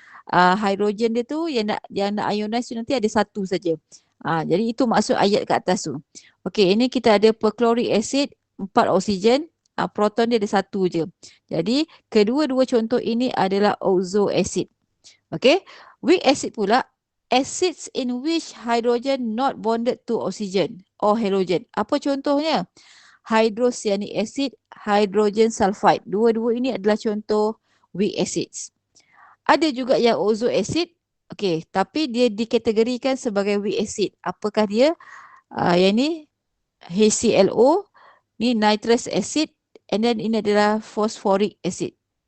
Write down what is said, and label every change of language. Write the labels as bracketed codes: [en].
[ms] Hidrogen dia tu yang nak ionize tu nanti ada 1 saja. Jadi itu maksud ayat kat atas tu. Okey, ini kita ada perchloric acid 4 oksigen, proton dia ada 1 je. Jadi kedua-dua contoh ini adalah oxo acid. [en] Okey, weak acid [ms] pula [en] acids in which hydrogen not bonded to oxygen or halogen. [ms] Apa contohnya? Hydrocyanic acid, hydrogen sulfide. Dua-dua ini adalah contoh weak acids. Ada juga yang oxo acid, okey, tapi dia dikategorikan sebagai weak acid. Apakah dia? Yang ni HClO, ni nitrous acid, [en] and then [ms] ini adalah phosphoric acid.